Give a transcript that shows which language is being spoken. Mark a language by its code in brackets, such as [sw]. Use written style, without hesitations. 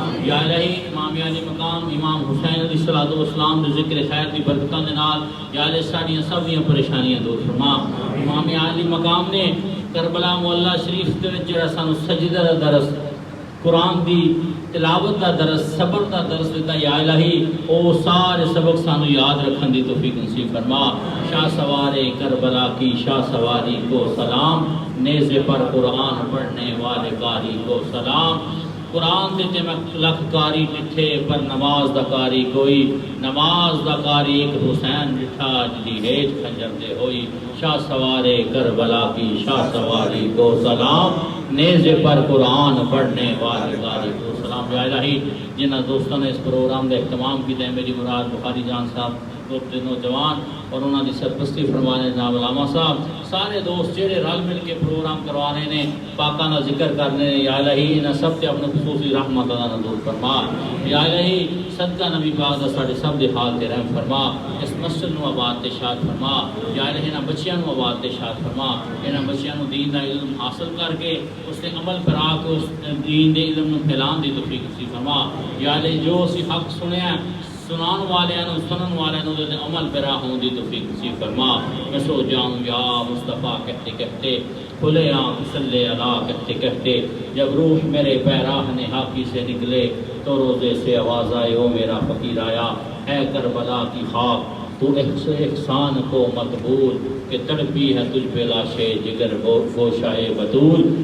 [pa] یا الہی امام علی مقام امام حسین علیہ الصلوۃ والسلام دے ذکر خیر دی برکتاں دے نال یا الہی ساڈیاں سب دیاں پریشانیاں دور فرما. امام علی مقام نے کربلا معلّہ شریف دے وچ جڑا سانو سجدہ دا درس، قرآن دی تلاوت دا درس، صبر دا درس دیتا، یا الہی او سارے سبق سانو یاد رکھن دی توفیق نصیب فرما. [ur] شاہ سوار کربلا کی شاہ سواری کو سلام، نیزے پر قرآن پڑھنے والے قاری کو سلام. [pa] قرآن دیتے میں لکھ کاری ڈٹھے پر نماز دا کاری کوئی، نماز دا کاری ایک حسین ڈٹھا جدی ہیج خنجر دے ہوئی. [ur] شاہ سوار کربلا کی شاہ سواری کو سلام، نیزے پر قرآن پڑھنے والے قاری کو سلام. [pa] یا الہی جنہ دوستوں نے اس پروگرام کا اہتمام کیا، میری مراد بخاری جان صاحب دوست نوجوان اور انہوں نے سرپرستی فرمانے جناب علامہ صاحب، سارے دوست جڑے رل مل کے پروگرام کروانے نے، پاکانہ ذکر کرنے نے، یا الہی انہاں سب تے اپنے خصوصی رحمت عطا نازل فرما. یا الہی صدقہ نبی پاک دا ساڈے سب دے حال تے رحم فرما. اس مسجد نو آباد تے شاد فرما. یا الہی انہاں بچیاں نو آباد تے شاد فرما. انہاں بچیاں نو دین دا علم حاصل کر کے اس تے عمل کرا کے اس دین دے علم نو پھیلان دی توفیق نصیب فرما. یا الہی جو اسی حق سنیا سنان والوں سنن والوں دے عمل پیرا ہوں دی توفیق نصیب فرما. [ur] میں سو جاؤں یا مصطفیٰ کہتے کہتے، کھلے آنکھ صلی اللہ کہتے کہتے، جب روح میرے پیراہنے حاکی سے نکلے تو روزے سے آواز آئے او میرا فقیر آیا. اے کربلا کی خاک تو احسان کو مقبول، کہ تڑپی ہے تجھ پہ لاشے جگر گوشائے بطول.